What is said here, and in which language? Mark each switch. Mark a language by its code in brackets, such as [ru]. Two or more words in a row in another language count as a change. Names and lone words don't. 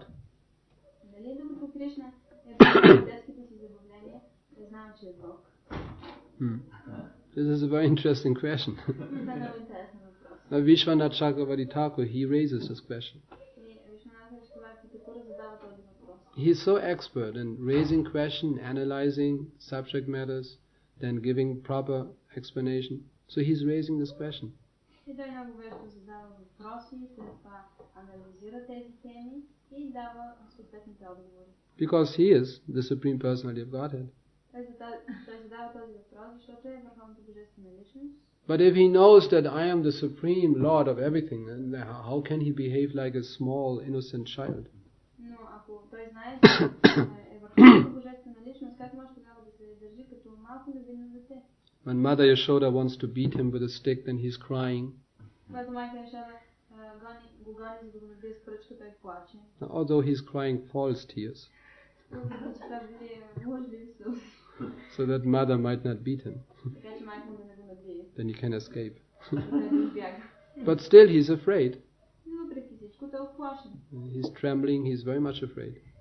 [bg] Дали докато Кришна е в детските си забавления, да знам, че е Бог? [en] This is a very interesting question. [bg] Това е много интересен въпрос. [en] Now, Vishwanath Chakravarti Thakur, he raises this question. [bg] И Вишванатха Чакраварти Такур задава този въпрос. [en] He is so expert in raising question, analyzing subject matters, then giving proper explanation. So he's raising this question. [bg] И той много вежливо задава въпроси, след това анализира тези теми и дава съответните отговори. [en] Because he is the Supreme Personality of Godhead. [bg] Той задава този въпрос, защото е върховната божествена личност. [en] But if he knows that I am the Supreme Lord of everything, then how can he behave like a small, innocent child? [bg] Но ако той знае, че е върховната божествена личност, как може тогава да се държи като малко невинно дете? [en] When Mother Yashoda wants to beat him with a stick, then he's crying. [bg] Когато майка Йошода го гони, за да го набие с пръчка, той плаче. [en] Although he's crying false tears, so that mother might not beat him. Then he can escape. But still he's afraid. He's trembling, he's very much afraid.